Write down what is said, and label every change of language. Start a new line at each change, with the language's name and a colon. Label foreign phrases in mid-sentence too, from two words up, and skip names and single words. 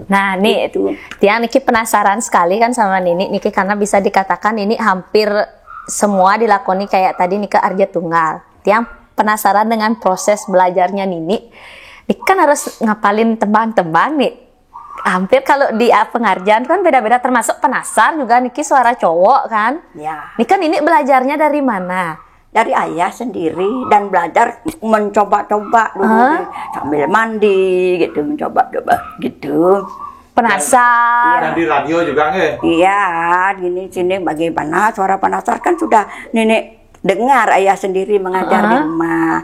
Indonesian: Nah nih itu Tiang Niki penasaran sekali kan sama Niki karena bisa dikatakan ini hampir semua dilakoni kayak tadi Nika Arja Tunggal. Tiang penasaran dengan proses belajarnya Nini kan harus ngapalin tembang-tembang nih. Hampir kalau di pengajian kan beda-beda, termasuk penasar juga Niki suara cowok kan. Ini kan Nini belajarnya dari mana? Dari ayah sendiri dan belajar mencoba-coba dulu sambil mandi gitu, mencoba-coba gitu. Penasar. Dan di radio juga nggak? Iya, gini sini bagaimana suara penasar kan sudah Nenek dengar ayah sendiri mengajar di rumah.